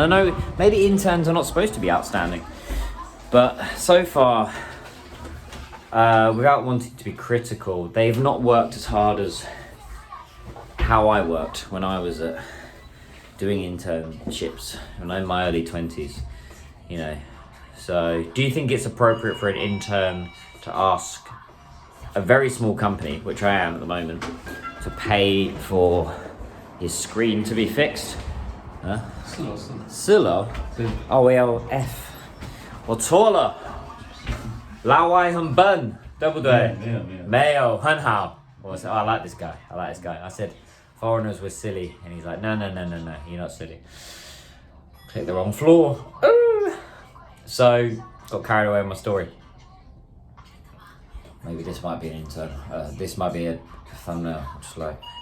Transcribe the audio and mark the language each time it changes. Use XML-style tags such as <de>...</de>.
<en>And I know maybe interns are not supposed to be outstanding, but so far, without wanting to be critical, they've not worked as hard as how I worked when I was doing internships, when I'm in my early 20s, you know. So do you think it's appropriate for an intern to ask a very small company, which I am at the moment, to pay for his screen to be fixed? Huh?</en> <zh>4了 哦，我要 F， 我错了，老外很笨，对不对？没有，很好。</zh> <en>Or I said, oh, I like this guy. I said, foreigners were silly. And he's like, no, you're not silly. Click the wrong floor. Ooh. So, got carried away with my story. Maybe this might be an intern. This might be a thumbnail. Just like...</en>